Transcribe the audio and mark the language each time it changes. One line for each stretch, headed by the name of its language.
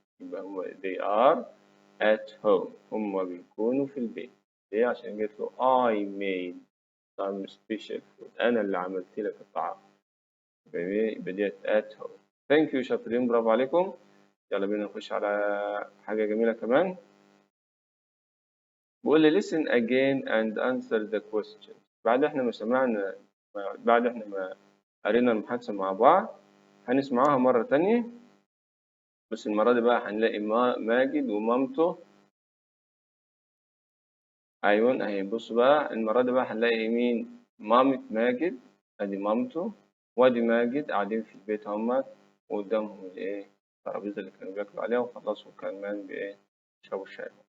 Arabic: يبقى هم
English: they are at home،
Arabic: هم بيكونوا في البيت. ليه؟ عشان قلت له
English: I made some special food،
Arabic: أنا اللي عملت لك الطعام. يبقى ديت
English: at home. thank you،
Arabic: شاطرين، برافو عليكم. يلا بينا نخش على حاجة جميلة كمان. بيقول لي
English: listen again and answer the question.
Arabic: بعد احنا ما قرينا المحادثة مع بعض، هنسمعها مرة تانية، بس المرة دي بقى هنلاقي ماجد ومامته. أيوة أهي، بصوا بقى، المرة دي بقى هنلاقي مين؟ مامة ماجد، أدي مامته وأدي ماجد قاعدين في البيت هما، وقدامهم الإيه؟ الترابيزة اللي كانوا بياكلوا عليها، وخلصوا كمان بإيه؟ يشربوا الشاي.